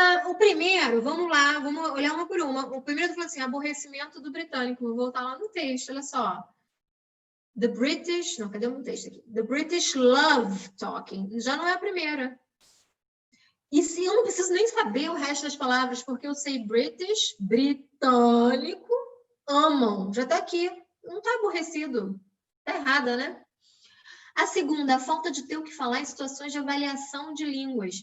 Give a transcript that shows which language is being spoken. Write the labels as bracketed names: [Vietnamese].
[Portuguese] O primeiro, vamos lá, vamos olhar uma por uma. O primeiro falou assim, aborrecimento do britânico. Vou voltar lá no texto, olha só. [English] The British... [Portuguese] Não, cadê o texto aqui? [English] The British love talking. [Portuguese] Já não é a primeira. E se eu não preciso nem saber o resto das palavras, porque eu sei British, britânico, amam. Já está aqui. Não está aborrecido. Está errada, né? A segunda, a falta de ter o que falar em situações de avaliação de línguas.